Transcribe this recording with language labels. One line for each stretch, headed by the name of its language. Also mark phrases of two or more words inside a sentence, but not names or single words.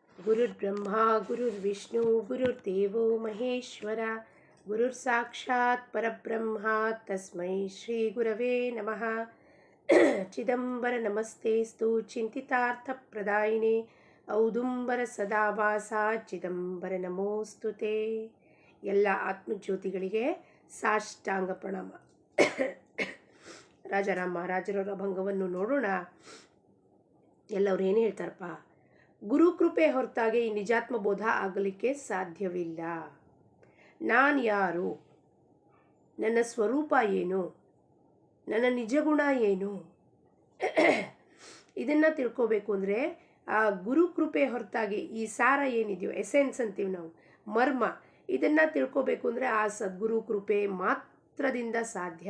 Sanskrit: गुरुर्ब्रह्मा गुरुर्विष्णु गुरुर्देवो महेश्वरा गुरुर्साक्षात् परब्रह्मा तस्मै श्रीगुरवे नमः। चिदंबर नमस्तेस्तु चिंतितार्थप्रदायिने औदुंबर सदावासा ಚಿದಂಬರ ನಮೋಸ್ತುತೆ.
Kannada: ಎಲ್ಲ ಆತ್ಮಜ್ಯೋತಿಗಳಿಗೆ ಸಾಷ್ಟಾಂಗ ಪ್ರಣಾಮ. ರಾಜಾರಾಮ್ ಮಹಾರಾಜರವರ ಭಂಗವನ್ನು ನೋಡೋಣ. ಎಲ್ಲವ್ರು ಏನು ಹೇಳ್ತಾರಪ್ಪ, ಗುರುಕೃಪೆ ಹೊರತಾಗಿ ಈ ನಿಜಾತ್ಮ ಬೋಧ ಆಗಲಿಕ್ಕೆ ಸಾಧ್ಯವಿಲ್ಲ. ನಾನು ಯಾರು, ನನ್ನ ಸ್ವರೂಪ ಏನು, ನನ್ನ ನಿಜಗುಣ ಏನು, ಇದನ್ನು ತಿಳ್ಕೋಬೇಕು ಅಂದರೆ ಆ ಗುರುಕೃಪೆ ಹೊರತಾಗಿ ಈ ಸಾರ ಏನಿದೆಯೋ, ಎಸೆನ್ಸ್ ಅಂತೀವಿ ನಾವು, ಮರ್ಮ, ಇದನ್ನು ತಿಳ್ಕೋಬೇಕು ಅಂದರೆ ಆ ಸದ್ಗುರು ಕೃಪೆ ಮಾತ್ರದಿಂದ ಸಾಧ್ಯ.